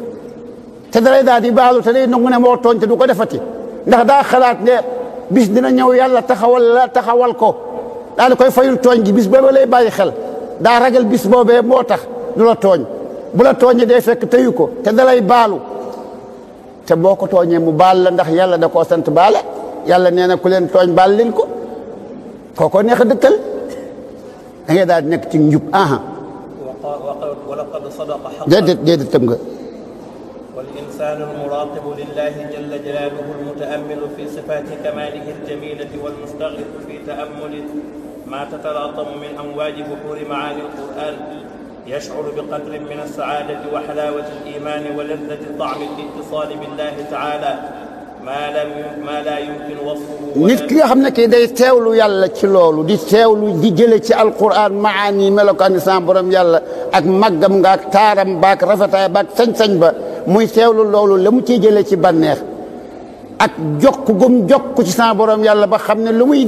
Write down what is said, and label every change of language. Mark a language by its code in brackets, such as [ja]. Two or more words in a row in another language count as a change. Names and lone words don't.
[wo] te dalay daal di baalu te day nangu ne moo tooñ te du ko defati ndax daa xalaat ne bis dina ñëw yàlla taxawal ko daal di koy fayul tooñ gi bis boobee lay bàyyi xel daa ragal bis boobee moo tax du la tooñ bu la tooñee day fekk tëyu ko te dalay baalu te boo ko tooñee mu baal la ndax yàlla da koo sant baale yàlla nee na ku leen tooñ baal leen ko kooko neex a dëkkal da ngay daal di nekk ci njub déedéet tëm nga [ar] والإنسان المراقب لله جل جلاله المتأمل في صفات كماله الجميلة والمستغرق في تأمل ما تتلاطم من أمواج بحور معاني القرآن يشعر بقدر من السعادة وحلاوة الإيمان ولذة طعم الاتصال بالله تعالى ما لا يمكن وصفه. [wo] nit ki nga xam ne kii day teewlu yàlla ci loolu di teewlu di jële ci alquran maani melokaani sa borom yàlla ak màggam nga ak taaram baak rafetaay baak sañ-sañ ba muy teewlu loolu la mu ciy jëlee ci bànneex ak jokk gum jokk ci sa borom yàlla ba xam ne lu muy